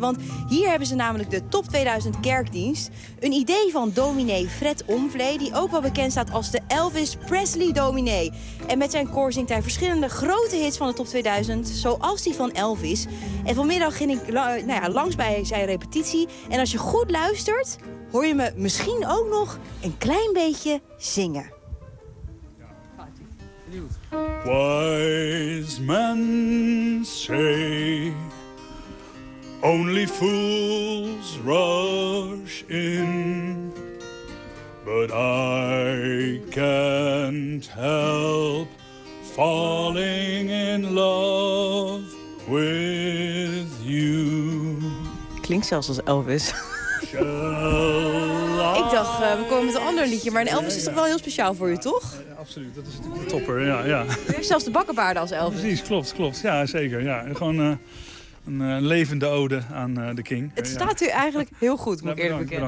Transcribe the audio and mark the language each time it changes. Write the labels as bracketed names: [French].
[Dutch] Want hier hebben ze namelijk de top 2000 kerkdienst. Een idee van dominee Fred Omvlee, die ook wel bekend staat als de Elvis Presley dominee. En met zijn koor zingt hij verschillende grote hits van de top 2000, zoals die van Elvis. En vanmiddag ging ik langs bij zijn repetitie. En als je goed luistert, hoor je me misschien ook nog een klein beetje zingen. [English] Wise men say only fools rush in, but I can't help falling in love with you. [Dutch] Klinkt zelfs als Elvis. Ik dacht, we komen met een ander liedje, maar een Elvis is toch wel heel speciaal voor u, toch? Absoluut, dat is natuurlijk een topper, ja, ja. U heeft zelfs de bakkenbaarden als Elvis. Precies, klopt, klopt. Ja, zeker. Ja. Gewoon een levende ode aan de King. Het staat u eigenlijk heel goed, moet ik eerlijk bekennen.